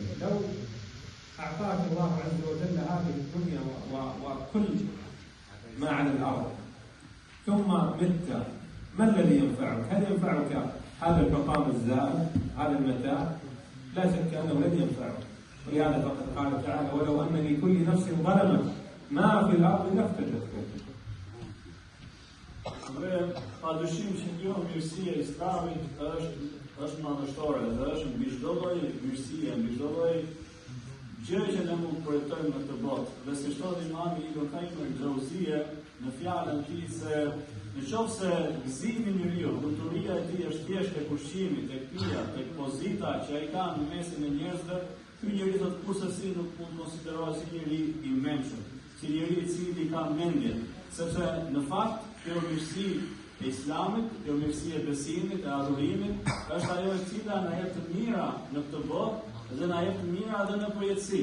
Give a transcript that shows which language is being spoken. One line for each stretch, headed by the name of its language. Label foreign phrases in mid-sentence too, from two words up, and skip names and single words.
Arabic: لو أعطاك الله عز وجل هذه الدنيا وكل ما على الأرض ثم مت، ما الذي ينفعك؟ هل ينفعك هذا المقام الزائل، هذا المتاع؟ لا شك أنه لن ينفعك. ولهذا فقد قال تعالى: ولو أن لكل نفس ظلمت ما في الأرض لافتدت به.
Albanian: Pa dyshim që kjo mirësia e Islamit është madhështore dhe është mbi çdo lloj mirësie, mbi çdo lloj gjë që ne mund të projektojmë në këtë botë. Dhe si thot Imami Ibn Qayyim al-Jawziyja në fjalën e tij se nëse gëzimi i njeriu, lumturia e tij është thjesht tek ushqimi, tek pija, tek pozita që ai ka në mesin e njerëzve, ky njeri do të kurse nuk mund të konsiderohet si njeri i mençur, si njeri i cili ka mendje, sepse në fakt kjo mirësi e Islamit, kjo mirësi e besimit, e adhurimit, është ajo e cila na jep të mira në këtë botë dhe na jep të mira edhe në përjetësi.